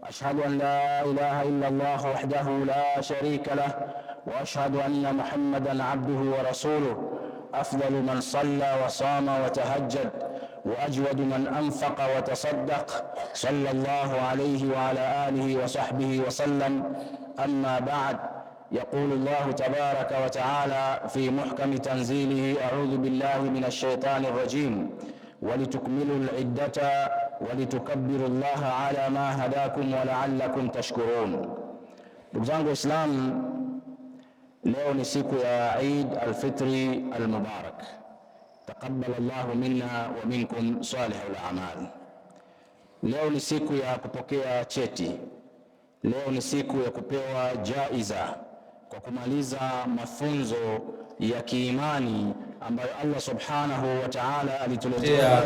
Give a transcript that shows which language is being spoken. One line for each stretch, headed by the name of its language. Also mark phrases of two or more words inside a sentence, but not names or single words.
Arabic: أشهد أن لا إله إلا الله وحده لا شريك له، وأشهد أن محمدًا عبده ورسوله، أفضل من صلى وصام وتهجد، وأجود من أنفق وتصدق، صلى الله عليه وعلى آله وصحبه وسلم. أما بعد، يقول الله تبارك وتعالى في محكم تنزيله: أعوذ بالله من الشيطان الرجيم، ولتكملوا العدة ولتكبروا الله على ما هداكم ولعلكم tashkurun.
Swahili: Ndugu zangu Waislamu, leo ni siku ya Eid al-Fitri al-Mubarak.
Arabic: تقبل الله منا ومنكم صالح الأعمال.
Swahili: Leo ni siku ya kupokea cheti. Leo ni siku ya kupewa jaiza kwa kumaliza mafunzo ya kiimani ambayo Allah
Arabic: سبحانه وتعالى
Swahili: alituletea